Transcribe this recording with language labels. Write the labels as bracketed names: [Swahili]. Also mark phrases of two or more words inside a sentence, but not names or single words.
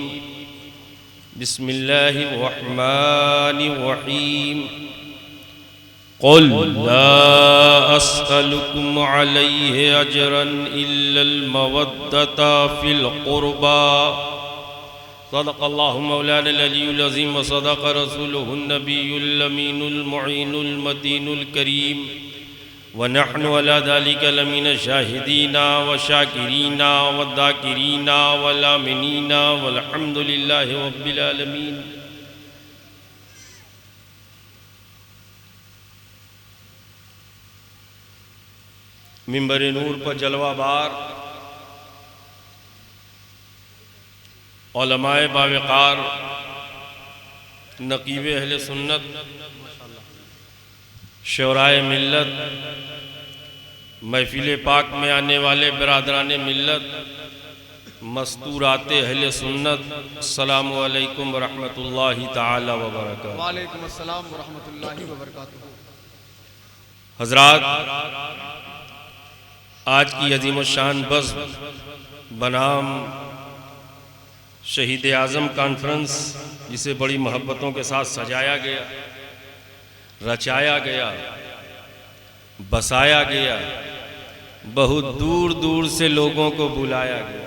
[Arabic] بسم الله الرحمن الرحيم قل لا أسألكم عليه أجرا إلا المودة في القربى صدق الله مولانا العلي العظيم وصدق رسوله النبي الأمين المعين المتين الكريم ونحن على ذلك لمن الشاهدين والشاكرين والذاكرين والآمنين والحمد لله رب العالمين. [Urdu] منبر نور پر جلوہ بار علمائے باوقار نقیب اہل سنت شورائے ملت محفل پاک میں آنے والے برادران ملت مستورات اہل سنت [Arabic] السلام عليكم ورحمة الله تعالى وبركاته. وعليكم السلام ورحمة الله وبركاته. [Urdu] حضرات، آج کی عظیم شان بزم بنام شہید اعظم کانفرنس، جسے بڑی محبتوں کے ساتھ سجایا گیا، رچایا گیا، بسایا گیا، بہت دور دور سے لوگوں کو بلایا گیا.